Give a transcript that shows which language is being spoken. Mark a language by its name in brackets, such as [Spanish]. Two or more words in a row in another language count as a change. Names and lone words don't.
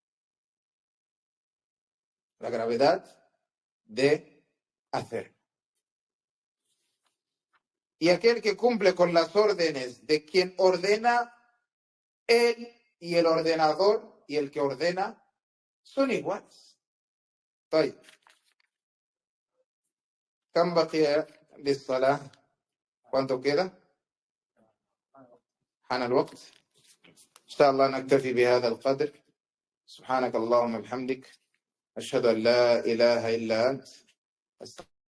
[Spanish] La gravedad de hacerlo. Y aquel que cumple con las órdenes de quien ordena, él y el ordenador y el que ordena son iguales. [Arabic] طيب كم بقي للصلاة؟ [Spanish] ¿Cuánto queda؟ [Arabic] حان الوقت. إن شاء الله نكتفي بهذا القدر. سبحانك اللهم وبحمدك أشهد أن لا إله إلا أنت